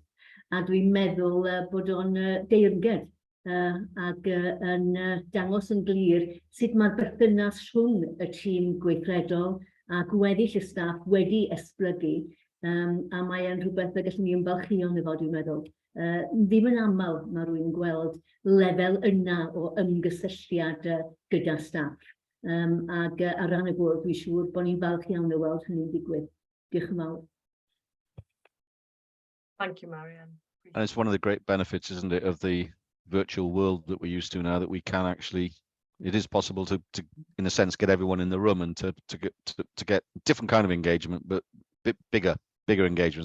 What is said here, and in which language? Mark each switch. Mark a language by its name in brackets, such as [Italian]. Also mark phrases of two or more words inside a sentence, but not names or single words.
[Welsh] A dwi'n meddwl bod o'n deyrnged yn dangos yn glir sut mae'r berthynas rhwng y tîm gweithredol a gweddill y staff wedi esblygu, a mae e'n rhywbeth y gallwn ni ymfalchio yn efo, dwi'n meddwl. Ddim yn aml mae rwy'n gweld lefel yna o ymgysylltiad gyda staff. Ac ar ran y bwrdd, dwi'n siŵr bod ni'n falch iawn o weld hynny'n digwydd. Diolch yn fawr. [English] Thank you, Marianne. And it's one of the great benefits, isn't it, of the virtual world that we're used to now, that we can actually, it is possible to in a sense, get everyone in the room and to get different kind of engagement, but bigger engagement.